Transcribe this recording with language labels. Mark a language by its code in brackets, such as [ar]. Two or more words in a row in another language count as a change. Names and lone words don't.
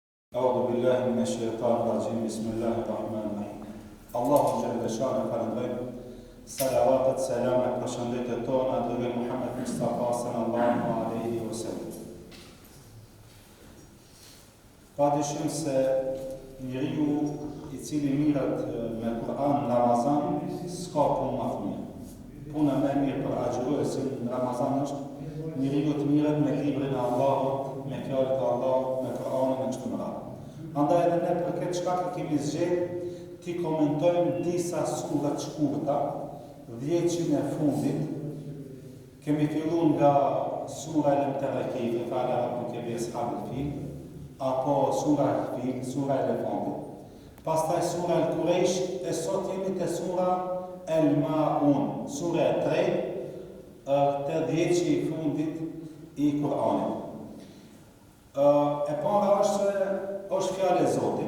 [ar] أعوذ بالله من الشيطان الرجيم. بسم الله الرحمن الرحيم. [sq] Allahu [ar] جل شأنه [sq] falendrojmë. Salavatet, selamet, përshëndetjet tona dërgoj Muhammed Mustafa [ar] صلى الله عليه وسلم. [sq] Padyshim se njeriu i cili mirët me Kur'an në Ramazan s'ka punë më të mirë. Puna më e mirë për agjëruesin në Ramazan është njeriu të mirët me librin e Allahut, me fjalët e Allahut, me Kur'anin e kështu me radhë. Andaj edhe ne për këtë shkak kemi zgjedhur ti komentojmë disa sura të shkurta, 10 e fundit. Kemi filluar nga sura Al-Mutawakkil, [ar] فعل ربك بأصحاب الفيل, [sq] apo sura Al-Fil, sura Elefantit. Pastaj sura Al-Quraysh, e sot jemi te sura Al-Ma'un, sura e 3, te 10 i fundit i Kur'anit. E para është fjala e Zotit.